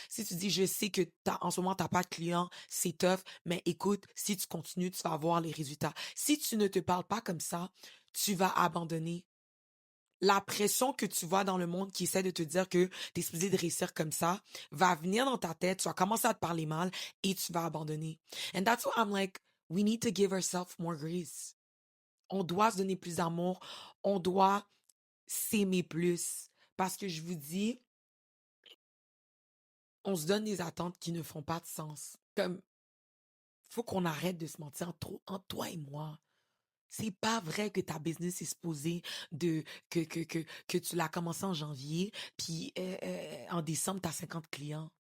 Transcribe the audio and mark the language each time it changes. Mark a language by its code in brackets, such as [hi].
[fr] Si tu dis, je sais que en ce moment, t'as pas de clients, c'est tough, mais écoute, si tu continues, tu vas avoir les résultats. Si tu ne te parles pas comme ça, tu vas abandonner. La pression que tu vois dans le monde qui essaie de te dire que tu es supposé de réussir comme ça va venir dans ta tête, tu vas commencer à te parler mal et tu vas abandonner. [en] And that's why I'm like, we need to give ourselves more grace. [fr] On doit se donner plus d'amour. On doit s'aimer plus. Parce que je vous dis, on se donne des attentes qui ne font pas de sens. Comme, faut qu'on arrête de se mentir entre toi et moi. C'est pas vrai que ta business est supposée de que tu l'as commencé en janvier, puis en décembre, tu as 50 clients.